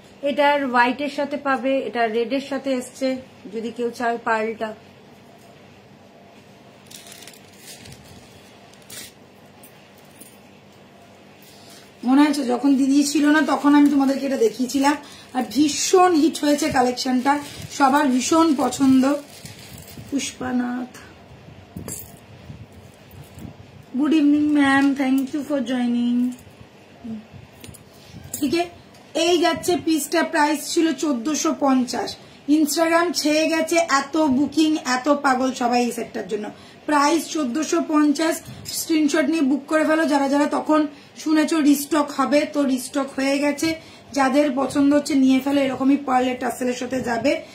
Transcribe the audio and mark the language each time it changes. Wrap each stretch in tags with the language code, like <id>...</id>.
<bn>এটার হোয়াইটের সাথে পাবে, এটা রেডের সাথে এসছে, যদি কেউ চায় পার্লটা। মনে আছে যখন দিদি ছিল না তখন আমি তোমাদেরকে এটা দেখিয়েছিলাম, আর ভীষণ হিট হয়েছে কালেকশনটা, সবার ভীষণ পছন্দ।</bn> <en>Pushpanath, good evening ma'am, thank you for joining,</en> <hi>ठीक है।</hi> <bn>এই যাচ্ছে পিসটা, প্রাইস ছিল 1450। ইনস্টাগ্রাম ছেয়ে গেছে, এত বুকিং, এত পাগল সবাই এই সেটটার জন্য। প্রাইস 1450। স্ক্রিনশট নিয়ে বুক করে ফেলো যারা যারা তখন শুনেছো রিস্টক হবে, তো রিস্টক হয়ে গেছে। যাদের পছন্দ হচ্ছে নিয়ে ফেলো, এরকমই পার্লের টাসেলের সাথে যাবে।</bn>